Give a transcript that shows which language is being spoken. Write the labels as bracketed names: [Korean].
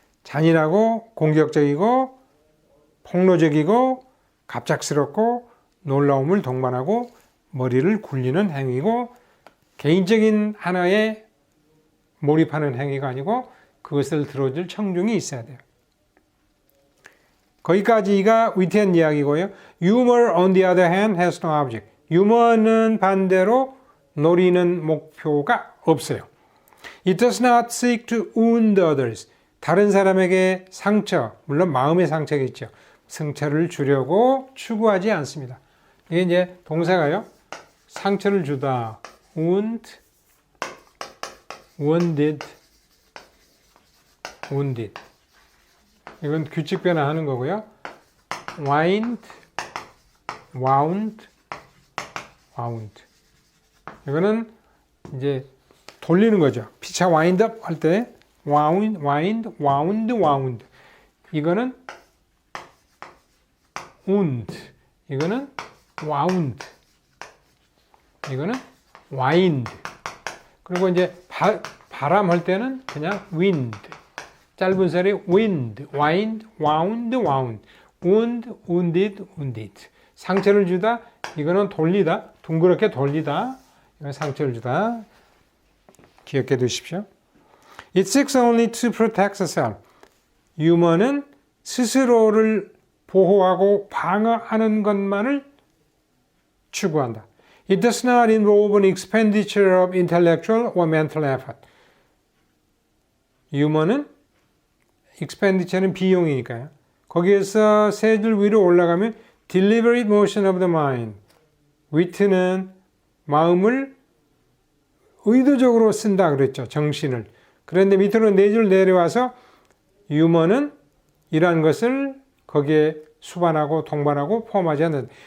[Korean] 잔인하고 공격적이고 폭로적이고 갑작스럽고 놀라움을 동반하고 머리를 굴리는 행위고 개인적인 하나의 몰입하는 행위가 아니고 그것을 들어줄 청중이 있어야 돼요. 거기까지가 위트한 이야기고요. [English] Humor on the other hand has no object. [Korean] 유머는 반대로 노리는 목표가 없어요. [English] It does not seek to wound others. [Korean] 다른 사람에게 상처, 물론 마음의 상처겠죠. 상처를 주려고 추구하지 않습니다. 이게 이제 동사가요. 상처를 주다. wound, wounded, wounded. 이건 규칙 변화하는 거고요. [English] wind, wound, wound. [Korean] 이거는 이제 돌리는 거죠. 피차 [English] wind up 할 때 wound, wound, wound. [Korean] 이거는 wound. 이거는 wound. 이거는 wind. 그리고 이제 바람 할 때는 그냥 wind. 짧은 소리 [English] wind, wind, wound, wound. wound, wounded, wounded. [Korean] 상처를 주다. 이거는 돌리다. 둥그렇게 돌리다. 이건 상처를 주다. 기억해 두십시오. [English] It seeks only to protect itself. [Korean] 유머는 스스로를 보호하고 방어하는 것만을 추구한다. [English] It does not involve an expenditure of intellectual or mental effort. [Korean] 유머는 expenditure는 비용이니까요. 거기에서 세 줄 위로 올라가면 deliberate motion of the mind. 위트는 마음을 의도적으로 쓴다 그랬죠. 정신을. 그런데 밑으로 네 줄 내려와서 유머는 이러한 것을 거기에 수반하고 동반하고 포함하지 않는다.